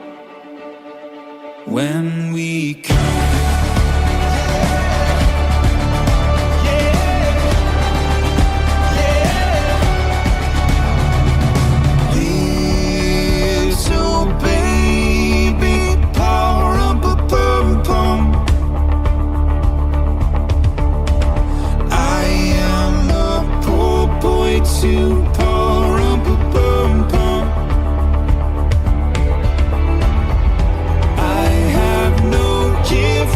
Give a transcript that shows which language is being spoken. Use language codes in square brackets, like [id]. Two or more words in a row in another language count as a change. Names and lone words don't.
[en] when we come. Little baby, pa-rum-pa-pum-pum, I am a poor boy too, pa-rum-pa-pum-pum. I have no kids.